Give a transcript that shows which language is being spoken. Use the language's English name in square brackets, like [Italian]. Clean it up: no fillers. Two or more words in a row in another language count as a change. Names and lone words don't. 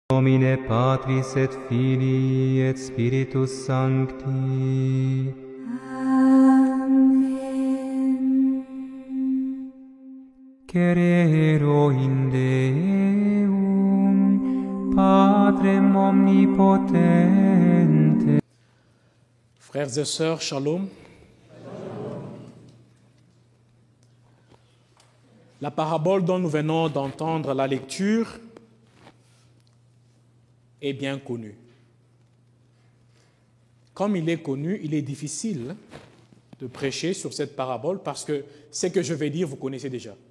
[Latin] Domine Patris et Filii et Spiritus Sancti. Amen. Cerero in Deum, Patrem omnipotente. [French] Frères et sœurs, shalom. La parabole dont nous venons d'entendre la lecture est bien connue. Comme il est connu, il est difficile de prêcher sur cette parabole parce que ce que je vais dire, vous connaissez déjà.